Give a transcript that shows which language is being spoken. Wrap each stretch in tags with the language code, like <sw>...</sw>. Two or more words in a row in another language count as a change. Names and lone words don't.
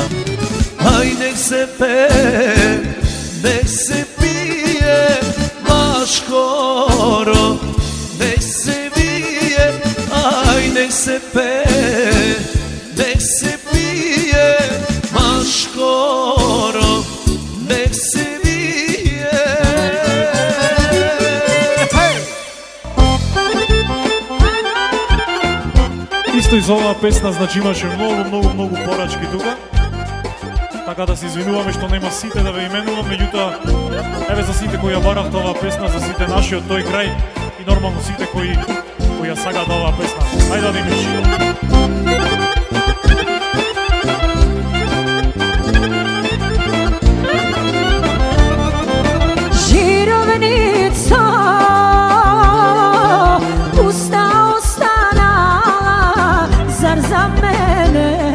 <sr>Aj nek se nek se pije, baš skoro, nek se vije, aj nek se nek se pije, baš skoro, nek se vije.</sr> <mk>Исто из ова песна, значи имаше многу порачки тука. Така да се извинуваме што нема сите да ве именувам, меѓутоа еве за сите кои ја баравте оваа песна, за сите наши од тој крај и нормално сите кои ја сагаат оваа песна. Ајде да им Жировница, пуста останала, зар за мене</mk>